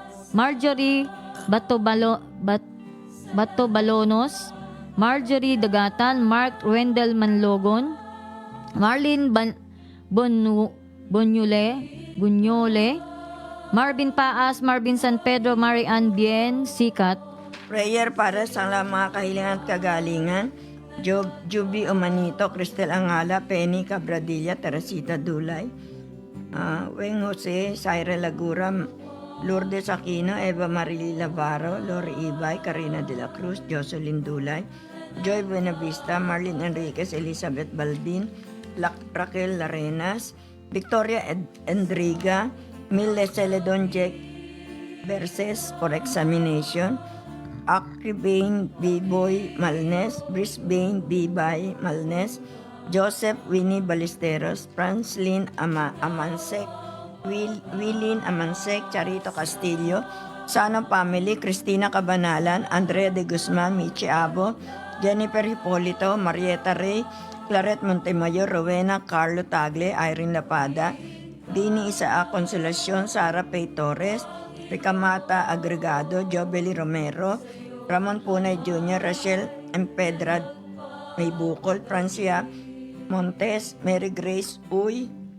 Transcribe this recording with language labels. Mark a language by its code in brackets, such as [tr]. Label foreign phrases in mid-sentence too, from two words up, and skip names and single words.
[tl] Batobalonos, Marjorie Dagatan, Mark Wendell Manlogon, Marlene Bunyole, Marvin Paas, Marvin San Pedro, Marian Bien Sikat, Prayer para sa mga kahilingan at kagalingan. Juby Omanito, Cristel Angala, Penny Cabradilla, Teresita Dulay, Weng Jose, Zaire Lagura, Lourdes Aquino, Eva Marili Lavaro, Lori Ibay, Karina de la Cruz, Jocelyn Dulay, Joy Buenavista, Marlene Enriquez, Elizabeth Baldin, Raquel Larenas, Victoria Endriga, Mille Celedon Jack Verses for examination, Akribane B-Boy Malnes, Brisbane B-Bay Malnes, Joseph Winnie Ballesteros, Franslin Amansek, Willin Amansek, Charito Castillo, Sana Family, Cristina Cabanalan, Andrea de Guzman, Michi Abo, Jennifer Hipolito, Marieta Rey, Claret Montemayor, Rowena Carlo Tagle, Irene Lapada, Dini Isaac Consolacion, Sara Pay Torres, Ricamata Agregado, Jobeli Romero, Ramon Punay Jr., Rachel Empedrad May Bukol, Francia Montes, Mary Grace Uy,